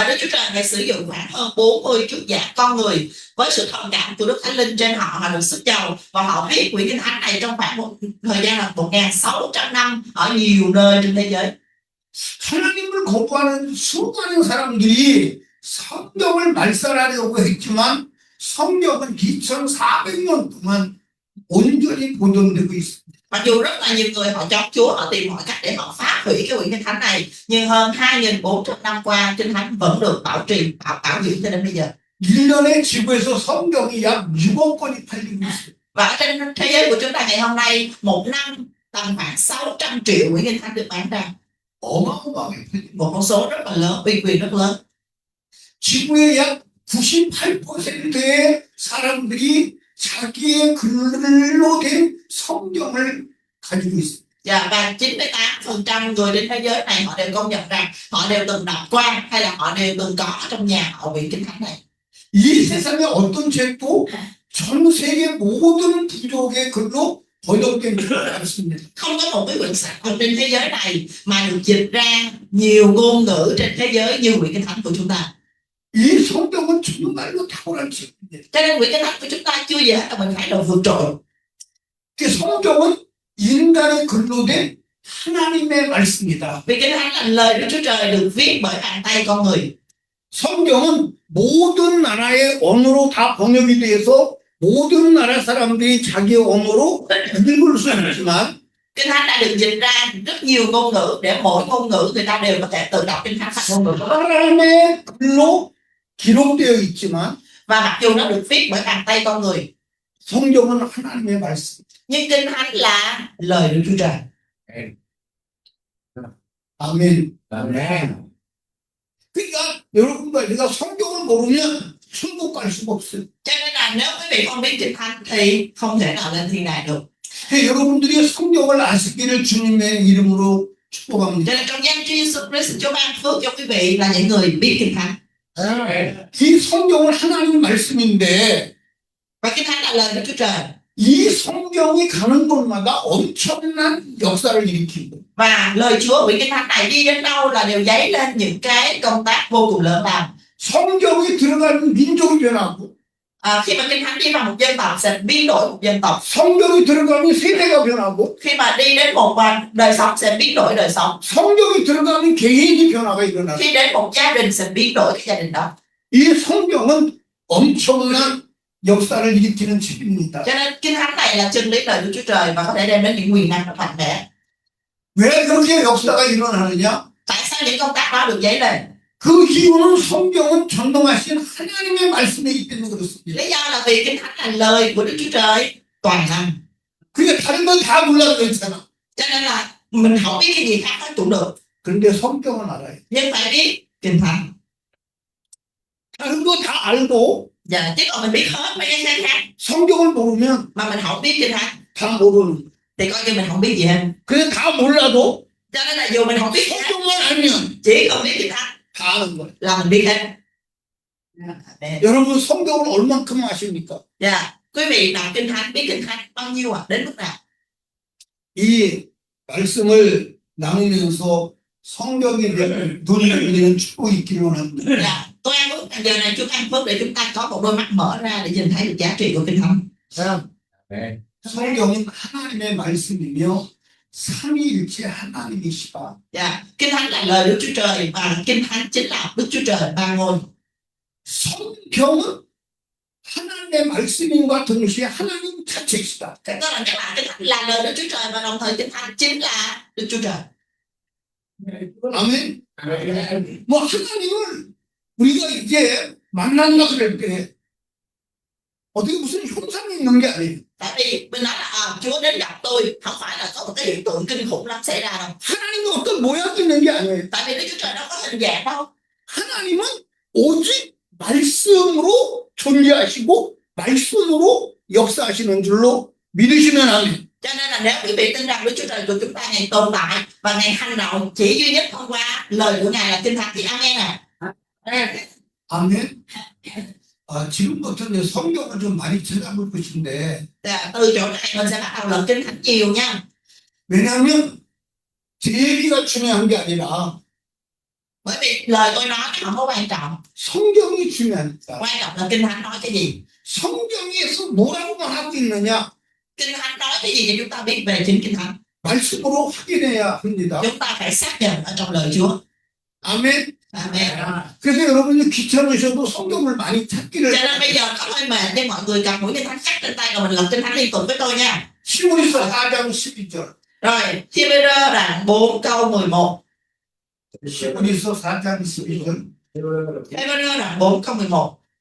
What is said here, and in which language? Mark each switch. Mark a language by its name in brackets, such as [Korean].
[Vietnamese] Và Đức Chúa Trời đã sử dụng khoảng hơn 40 thuyết giả con người với sự thông cảm của Đức Thánh Linh trên họ được sức giàu và họ viết quyển kinh thánh này trong khoảng một thời gian là 1600 năm ở nhiều nơi trên thế giới. [Korean] 하나님을 거부하는 수많은 사람들이 성경을 말살하려고 했지만 성경은 2400년 동안 온전히 보존되고 있습니다. [Vietnamese] Mặc dù rất là nhiều người họ chống Chúa, họ tìm mọi cách để họ phá hủy cái quyển kinh thánh này, nhưng hơn 2400 năm qua kinh thánh vẫn được bảo trì, bảo dưỡng cho đến bây giờ. [Korean] 1년에 지구에서 성경이 약 6억 권이 팔리고 있어요. [Vietnamese] Và ở trên thế giới của chúng ta ngày hôm nay, một năm tầm khoảng 600 triệu quyển kinh thánh được bán ra. [Korean] 어마어마하게 팔립니다. [Vietnamese] Một con số rất là lớn, uy quyền rất lớn. [Korean] 지구의 약 98%의 사람들이 자기의 글로 된 성경을 가지고 있습니다. [Vietnamese] Và 98% người trên thế giới này họ đều công nhận rằng họ đều từng đọc qua hay là họ đều từng có trong nhà họ quyển kinh thánh này. [Korean] 이 세상의 어떤 책도 전 세계 모든 부족의 글로 번역된 줄 알았습니다. [Vietnamese] Không có một cái quyển sách nào trên thế giới này mà được dịch ra nhiều ngôn ngữ trên thế giới như quyển kinh thánh của chúng ta. [Korean] 이 성경은 정말로 탁월한 책입니다. [Vietnamese] Cho nên quyển kinh thánh của chúng ta chưa gì hết là mình phải đầu vượt trội. [Korean] 그 성경은 인간의 글로 된 하나님의 말씀이다. [Vietnamese] Vì kinh thánh là lời Đức Chúa Trời được viết bởi bàn tay con người. [Korean] 성경은 모든 나라의 언어로 다 번역이 돼서 모든 나라 사람들이 자기 언어로 읽을 수 있지만 [Vietnamese] Kinh thánh đã được dịch ra rất nhiều ngôn ngữ để mỗi ngôn ngữ người ta đều có thể tự đọc kinh thánh thành ngôn ngữ. [Korean] 사람의 글로 기록되어 있지만 [Vietnamese] Và mặc dù nó được viết bởi bàn tay con người, [Korean] 성경은 하나님의 말씀. [Vietnamese] nhưng kinh thánh là lời Đức Chúa Trời. [Korean] 아멘. [Vietnamese] Amen. [Korean] 그러니까 여러분과 제가 성경을 모르면 천국 갈 수가 없어요. [Vietnamese] Cho nên là nếu quý vị không biết kinh thánh thì không thể nào lên thiên đàng được. [Korean] 여러분들이 성경을 아시기를 주님의 이름으로 축복합니다. [Vietnamese] Cho nên trong danh Chúa Giêsu Christ, Chúa ban phước cho quý vị là những người biết kinh thánh. Amen. [Korean] 이 성경은 하나님 말씀인데 [Vietnamese] Và kinh thánh là lời Đức Chúa Trời. [Korean] 이 성경이 가는 곳마다 엄청난 역사를 일으키고 [Vietnamese] Và lời Chúa quyển kinh thánh này đi đến đâu là đều dấy lên những cái công tác vô cùng lớn lao. [Korean] 성경이 들어가는 민족이 변하고 [Vietnamese] Khi mà Kinh Thánh đi vào một dân tộc sẽ biến đổi một dân tộc. [Korean] 성경이 들어가면 세대가 변하고 [Vietnamese] Khi mà đi đến một đời sống sẽ biến đổi đời sống. [Korean] 성경이 들어가면 개인이 변화가 일어나요. [Vietnamese] Khi đến một gia đình sẽ biến đổi cái gia đình đó. [Korean] 이 성경은 엄청난 역사를 일으키는 책입니다. [Vietnamese] Cho nên Kinh Thánh này là chân lý lời Đức Chúa Trời và có thể đem đến những quyền năng mạnh mẽ. [Korean] 왜 그렇게 역사가 일어나느냐? [Vietnamese] Tại sao những công tác đó được dấy lên? [Korean] 그 이유는 성경은 전능하신 하나님의 말씀이기 때문에 그렇습니다. [Vietnamese] Lý do là vì Kinh Thánh là lời của Đức Chúa Trời toàn năng. [Korean] 그러니까 다른 건 다 몰라도 괜찮아. [Vietnamese] Cho nên là mình không biết cái gì khác hết cũng được. [Korean] 그런데 성경은 알아요. [Vietnamese] Nhưng phải biết Kinh Thánh. [Korean] 다른 거 다 알고 [Vietnamese] Dạ, chứ còn mình biết hết mấy cái khác [Korean] 성경을 모르면 [Vietnamese] mà mình không biết Kinh Thánh [Korean] 다 모르는 거예요. [Vietnamese] thì coi như mình không biết gì hết. [Korean] 그래서 다 몰라도 [Vietnamese] Cho nên là dù mình không biết gì hết, [Korean] 성경만 알면 [Vietnamese] chỉ cần biết Kinh Thánh [Korean] 다 아는 거예요. [Vietnamese] là mình biết hết. Dạ. [Korean] 여러분 성경을 얼만큼 아십니까? [Vietnamese] Dạ, quý vị đọc Kinh Thánh, biết Kinh Thánh bao nhiêu ạ? Đến mức nào? [Korean] 이 말씀을 나누면서 성경에 대한 눈이 열리는 축복이 있기를 원합니다. [Vietnamese] Dạ, tôi ăn phước giờ này chúng ăn phước để chúng ta có một đôi mắt mở ra để nhìn thấy được giá trị của Kinh Thánh. Amen. [Korean] 성경은 하나님의 말씀이며 삼위일체 하나님이시다. [Vietnamese] Dạ, Kinh Thánh là lời Đức Chúa Trời và Kinh Thánh chính là Đức Chúa Trời ba ngôi. [Korean] 성경은 하나님의 말씀인과 동시에 하나님 자체이시다. [Vietnamese] Cái đó là Kinh Thánh là lời Đức Chúa Trời và đồng thời Kinh Thánh chính là Đức Chúa Trời. [Korean] 아멘. [Vietnamese] Amen. [Korean] 뭐 하나님을 우리가 이제 만난다 그럴 때 어떻게 무슨 현상이 있는 게 아니에요. [Vietnamese] Tại vì mình nói là Chúa đến gặp tôi không phải là có một cái hiện tượng kinh khủng lắm xảy ra đâu. [Korean] 하나님이 어떤 모양이 있는 게 아니에요. [Vietnamese] Tại vì Đức Chúa Trời đâu có hình dạng đâu. [Korean] 하나님은 오직 말씀으로 존재하시고 말씀으로 역사하시는 줄로 믿으시면 아멘. [Vietnamese] Cho nên là nếu quý vị tin rằng Đức Chúa Trời của chúng ta ngày tồn tại và ngày hành động chỉ duy nhất thông qua lời của Ngài là Kinh Thánh thì amen à. [Korean] 아멘. 지금부터 이제 성경을 좀 많이 찾아볼 것인데 [Vietnamese] Dạ, từ chỗ này mình sẽ bắt đầu lật Kinh Thánh nhiều nha. [Korean] 왜냐하면 제 얘기가 중요한 게 아니라 [Vietnamese] Bởi vì lời tôi nói không có quan trọng. [Korean] 성경이 중요하니까. [Vietnamese] Quan trọng là Kinh Thánh nói cái gì. [Korean] 성경에서 뭐라고 말하고 있느냐? [Vietnamese] Kinh Thánh nói cái gì thì chúng ta biết về chính Kinh Thánh. [Korean] 말씀으로 확인해야 합니다. [Vietnamese] Chúng ta phải xác nhận ở trong lời Chúa. [Korean] 아멘. [Vietnamese] Amen. [Korean] 그래서 여러분이 귀찮으셔도 성경을 많이 찾기를. [Vietnamese] Cho nên bây giờ có hơi mệt nhưng mọi người cầm mũi Kinh Thánh chắc trên tay và mình lật Kinh Thánh liên tục với tôi nha. [Korean] 히브리서 4장 12절. [Vietnamese] Rồi, Thi-bê-rơ đoạn 4 câu 11. [Korean] 히브리서 4장 12절. [Vietnamese] Thi-bê-rơ đoạn 4 câu 11.